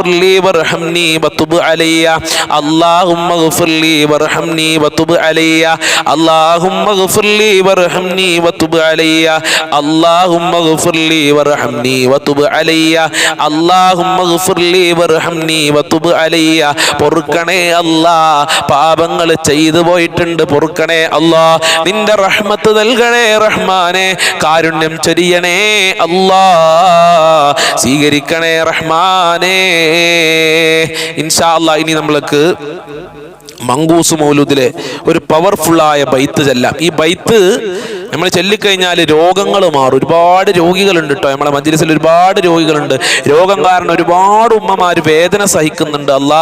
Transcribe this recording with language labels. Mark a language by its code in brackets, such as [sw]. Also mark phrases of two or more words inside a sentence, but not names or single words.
[ar] لي وارحمني وتب علي اللهم اغفر لي وارحمني وتب علي اللهم اغفر لي وارحمني وتب علي اللهم اغفر لي وارحمني وتب علي اللهم اغفر لي وارحمني وتب علي [ml] പൊറുക്കണേ അല്ലാ പാപങ്ങൾ ചെയ്തു പോയിട്ടുണ്ട് പൊറുക്കണേ അല്ലാ നിന്റെ റഹ്മത്ത് നൽകണേ റഹ്മാനെ കാരുണ്യം ചൊരിയണേ അല്ലാ സ്വീകരിക്കണേ റഹ്മാനേ [ar] إن شاء الله [ml] ഇനി നമ്മൾക്ക് മങ്കൂസ് മൗലൂദിലെ ഒരു പവർഫുള്ളായ ബൈത്ത് ചെല്ലാം ഈ ബൈത്ത് നമ്മൾ ചൊല്ലിക്കഴിഞ്ഞാൽ രോഗങ്ങൾ മാറും ഒരുപാട് രോഗികളുണ്ട് കേട്ടോ നമ്മളെ മജ്‌ലിസിൽ ഒരുപാട് രോഗികളുണ്ട് രോഗം കാരണം ഒരുപാട് ഉമ്മമാർ വേദന സഹിക്കുന്നുണ്ട് അല്ലാ